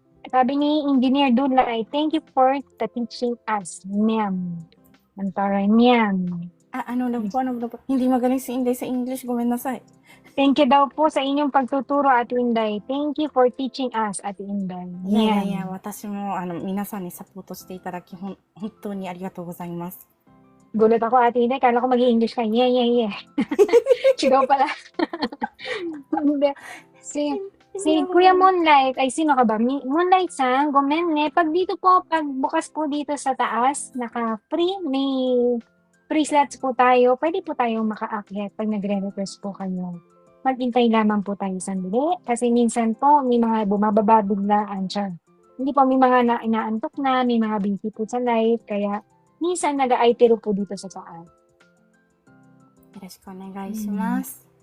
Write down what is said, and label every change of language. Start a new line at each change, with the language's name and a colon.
Filipino: Sabi ni Engineer Dulay,
English: thank you for the teaching us.
Filipino: Ma'am. Antara ma'am. Ano lang po. Hindi magaling si Inday sa English.
Japanese: Gomen nasay.
English: Thank you
Filipino: daw po sa inyong pagtuturo, Ate Inday.
English: Thank you for teaching us, Ate Inday.
Japanese: いやいやいや、私も皆さんにサポートしていただき本当にありがとうございます。
Filipino: Gulat ako, Ate Inday. Kala ko mag-i-English ka. Yeah. Sigaw pala. Hindi. Si Kuya Moonlight, ay sino ka ba? Moonlight-san,
Japanese: gomen ne.
Filipino: Pag bukas po dito sa taas, may free slots po tayo. Pwede po tayong makaakyat pag nagre-request po kayo. Maghintay lamang po tayo sandali. Kasi minsan po, may mga bumababa biglaan siya. Hindi po, may mga inaantok na, may mga busy po sa life. Kaya, minsan nag-aitero po dito sa taas.
Japanese: よろしくお願いします。